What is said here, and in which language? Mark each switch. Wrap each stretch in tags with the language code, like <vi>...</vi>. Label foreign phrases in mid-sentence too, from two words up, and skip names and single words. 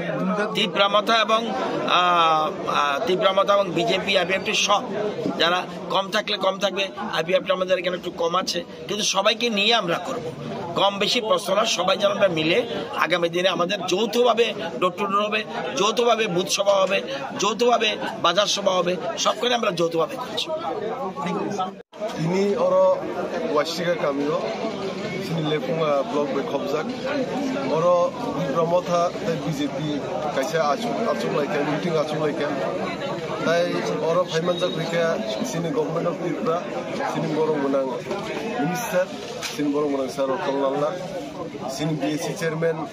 <bn>তীব্রামতা এবং বিজেপি আইপিএফটি সব যারা কম থাকলে কম থাকবে, আইপিএফটি আমাদের এখানে একটু কম আছে, কিন্তু সবাইকে নিয়ে আমরা করব। কম বেশি প্রশ্ন সবাই যেন আমরা মিলে আগামী দিনে আমাদের যৌথভাবে</bn> <en>door to door</en> <bn>হবে, যৌথভাবে বুথ সভা হবে, যৌথভাবে বাজার সভা হবে, সব করে আমরা যৌথভাবে করছি।</bn> <trp>ini oro wasiga kamio sini lepunga blog be khobjak oro brahmotha BJP kaisa achuk laikan meeting achuk laikan tai oro phaimanjak rika sini</trp> <en>government of Tripura</en> <trp>sini borong menang minister sini borong menang sar Konglalla sini BSC chairman</trp>